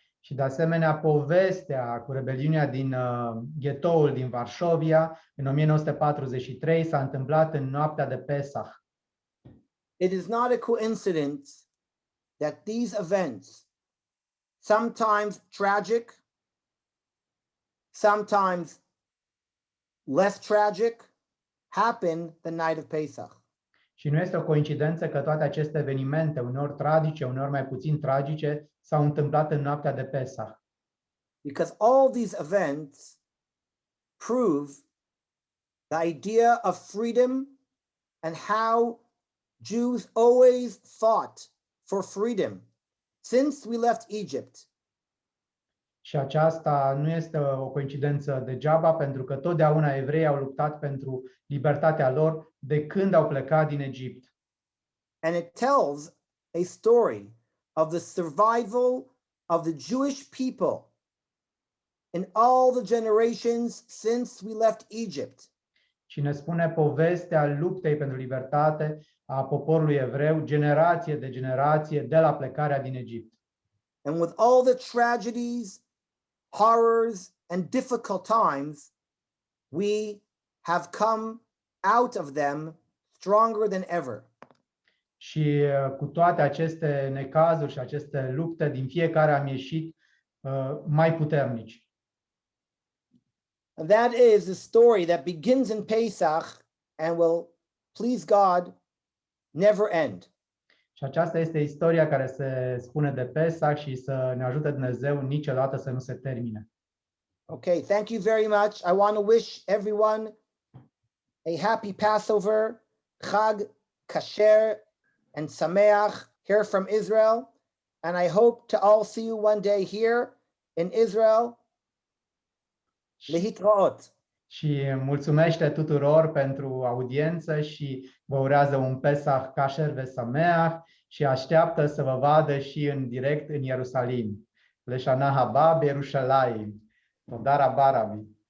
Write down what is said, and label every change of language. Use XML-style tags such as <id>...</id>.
<ro>Și de asemenea, povestea cu rebeliunea din ghetoul din Varșovia în 1943 s-a întâmplat în noaptea de Pesach.</ro> <en>It is not a coincidence that these events, sometimes tragic, sometimes less tragic, happen the night of Pesach.</en> <ro>Și nu este o coincidență că toate aceste evenimente, uneori tragice, uneori mai puțin tragice, s-au întâmplat în noaptea de Pesach.</ro> <en>Because all these events prove the idea of freedom and how Jews always fought for freedom since we left Egypt.</en> <ro>Și aceasta nu este o coincidență degeaba, pentru că totdeauna evreii au luptat pentru libertatea lor de când au plecat din Egipt.</ro> <en>And it tells a story of the survival of the Jewish people in all the generations since we left Egypt.</en> <ro>Și ne spune povestea luptei pentru libertate a poporului evreu, generație de generație, de la plecarea din Egipt.</ro> <en>And with all the tragedies, horrors, and difficult times, we have come out of them stronger than ever.</en> <ro>Și cu toate aceste necazuri și aceste lupte, din fiecare am ieșit mai puternici.</ro> <en>And that is the story that begins in Pesach and will, please God, never end.</en> <ro>Și aceasta este istoria care se spune de Pesach și să ne ajute Dumnezeu niciodată să nu se termine.</ro> <en>Okay, thank you very much. I want to wish everyone a happy Passover, Chag, Kasher, and Sameach here from Israel. And I hope to all see you one day here in Israel.</en> <he>Lehitraot.</he> <ro>Și mulțumește tuturor pentru audiență și vă urează un Pesach Kasher veSameach și așteaptă să vă vadă și în direct în Ierusalim.</ro> <he>Leshana haba b'Yerushalayim. Toda rabba, Rabbi.</he>